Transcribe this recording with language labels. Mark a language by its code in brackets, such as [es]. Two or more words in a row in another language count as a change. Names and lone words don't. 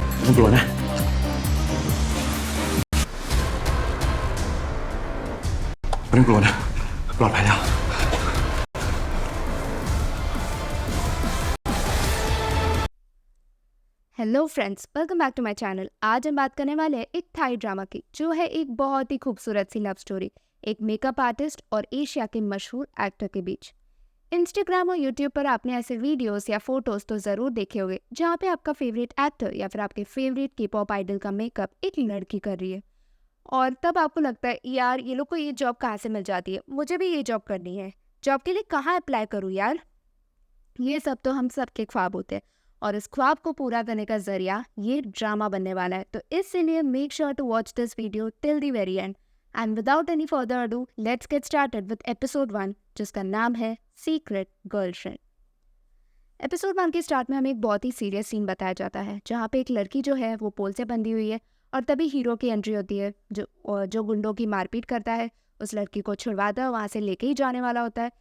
[th] ต้องกลัวนะไม่ต้องกลัวนะปลอดภัยแล้ว [en] Hello friends, welcome back to my channel. [hi] आज हम बात करने वाले हैं एक [en] Thai drama [hi] की, जो है एक बहुत ही खूबसूरत सी [en] love story [hi] एक [en] makeup artist [hi] और एशिया के मशहूर एक्टर के बीच। इंस्टाग्राम और यूट्यूब पर आपने ऐसे वीडियोस या फोटोज तो ज़रूर देखे होंगे जहाँ पे आपका [en] favorite actor [hi] या फिर आपके फेवरेट के [en] pop idol [hi] का मेकअप एक लड़की कर रही है, और तब आपको लगता है यार ये लोग को ये जॉब कहाँ से मिल जाती है, मुझे भी ये जॉब करनी है, जॉब के लिए कहाँ अप्लाई करूँ यार। ये सब तो हम सबके ख्वाब होते हैं, और इस ख्वाब को पूरा करने का जरिया ये ड्रामा बनने वाला है। तो इसलिए [en] make sure to watch this video till the very end. And without any further ado, let's get started with episode 1, [hi] जिसका नाम है [en] सीक्रेट गर्लफ्रेंड। [hi] एपिसोड 1 के स्टार्ट में हमें एक बहुत ही [en] serious scene [hi] बताया जाता है, जहाँ पे एक लड़की जो है वो पोल से बंधी हुई है, और तभी हीरो की एंट्री होती है, जो गुंडों की मारपीट करता है, उस लड़की को छुड़वाता है, वहाँ से लेके ही जाने वाला होता है।